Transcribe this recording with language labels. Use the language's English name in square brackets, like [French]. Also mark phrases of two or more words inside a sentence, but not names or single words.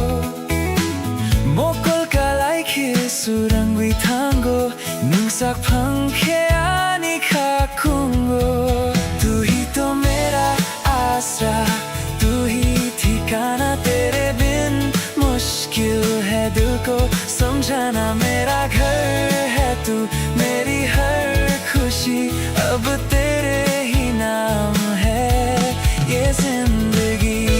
[Kok Borok] mokol kalai ke surangwi tango nungsak pangke ani kakungo. [Hindi] तू ही तो मेरा आसरा, तू ही ठिकाना, तेरे बिन मुश्किल है दिल को समझाना। मेरा घर है तू, मेरी हर खुशी अब तेरे ही नाम है ये जिंदगी।